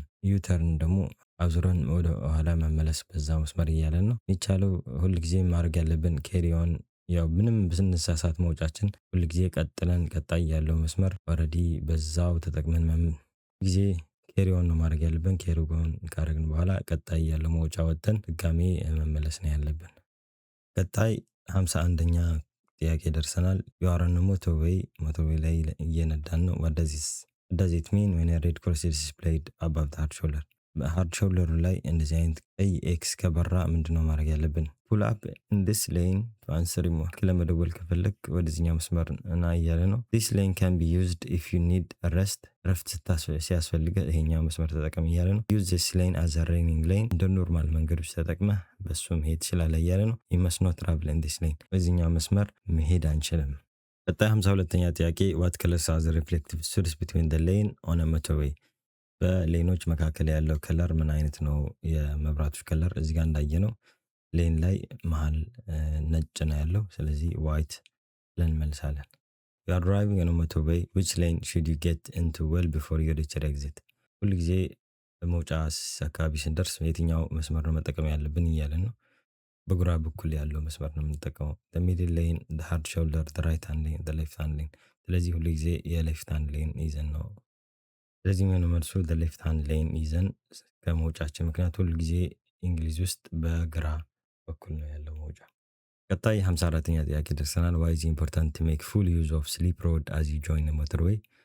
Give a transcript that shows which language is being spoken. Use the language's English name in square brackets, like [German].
[Amharic] ዩተርን ደግሞ አዙረን ወደ ኋላ መመለስ በዛው መስመር እያለን ነው። የሚቻለው ሁል ጊዜ ማድረግ ያለብን ኬሪ ኦን። ያው ምንም ብንሳሳት መውጫችን ሁል ጊዜ ቀጥለን ቀጣይ ያለው መስመር ኦልሬዲ በዛው ተጠቅመን ጊዜ ኬሪ ኦን ነው ማድረግ ያለብን። ኬሪ ኦን ካደረግን በኋላ ቀጣይ ያለው መውጫ ወጥተን ድጋሜ መመለስ ነው ያለብን። ቀጣይ 51ኛ ጥያቄ ደርሰናል። [English] you are on a motorway [Amharic] ላይ እየነዳን ነው። [English] what does it mean when a red cross is displayed above the hard shoulder? [Amharic] ሃርድ ሾልደሩ ላይ እንደዚህ አይነት ቀይ ኤክስ ከበራ ምንድነው ማድረግ ያለብን? [English] pull up in this lane to answer more [Amharic] ለመደወል ከፈለክ ወደዚህኛው መስመር እና እያለ ነው። [English] this lane can be used if you need a rest [Amharic] ረፍት ሲያስፈልገ ይሄኛው መስመር ተጠቀም እያለ ነው። [English] use this lane as a raining lane [Amharic] እንደ ኖርማል መንገዶች ተጠቅመህ በሱ መሄድ ትችላለህ እያለ ነው። [English] you must not travel in this lane [Amharic] በዚህኛው መስመር መሄድ አንችልም። ቀጣይ 52ኛ ጥያቄ [English] what colors are the reflective surface between the lane on a motorway? [Amharic] በሌኖች መካከል ያለው ከለር ምን አይነት ነው? የመብራቶች ከለር እዚህ ጋር እንዳየ ነው። ሌን ላይ መሃል ነጭ ነው ያለው። ስለዚህ ዋይት ብለን እንመልሳለን። [English] you are driving on a motorway which lane should you get into well before you reach your exit? [Amharic] ሁል ጊዜ በመውጫ አካባቢ ስንደርስ የትኛው መስመር ነው መጠቀም ያለብን እያለን ነው። በግራ በኩል ያለው መስመር ነው የምንጠቀመው። [English] the middle lane, the hard shoulder, the right hand lane, [Amharic] the left hand lane። ስለዚህ ሁሉ ጊዜ የሌፍት ሃንድ ሌን ይዘን ነው። ስለዚህ ምን መልሱ the left hand lane ይዘን ከመውጫችን። ምክንያቱም ሁሉ ጊዜ እንግሊዝ ውስጥ በግራ በኩል ነው ያለው መውጫ። ቀጣይ 54ኛ ጥያቄ ደርሰናል። [English] why is it important to make full use of slip road as you join the motorway?